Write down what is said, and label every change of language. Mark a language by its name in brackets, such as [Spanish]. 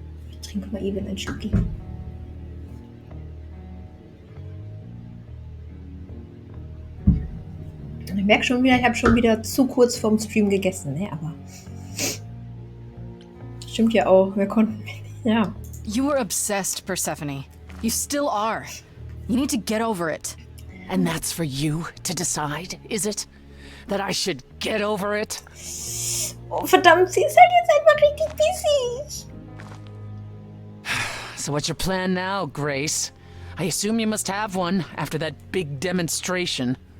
[German] Ich trinke mal eben ein Stückchen. Ich merke schon wieder, ich habe schon wieder zu kurz vorm Stream gegessen, ne? Aber stimmt ja auch, wir konnten... Ja. [English] You were obsessed, Persephone. You still are. You need to get over it. And that's for you to decide, is it? That I should get over it? [German] Oh, verdammt, sie ist halt jetzt einfach richtig busy. [English] So what's your plan now, Grace? I assume you must have one after that big demonstration.